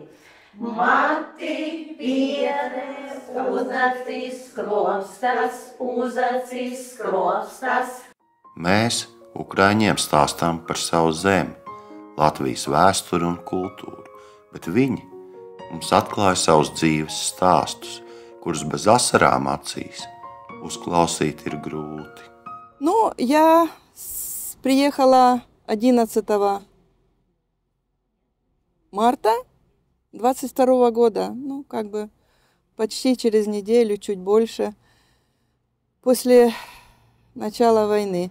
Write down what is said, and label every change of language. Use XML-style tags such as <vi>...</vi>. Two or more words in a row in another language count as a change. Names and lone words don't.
<lv>Mati, piere, uzacis, krostas. Mēs Ukraiņiem stāstām par savu zemi, Latvijas vēsturi un kultūru, bet viņi mums atklāja savus dzīves stāstus, kurus bez asarām acīs uzklausīt ir grūti.</lv> <ru>Ну, я приехала 11 марта 22 года, ну, как бы почти через неделю, чуть больше, после начала войны.</ru>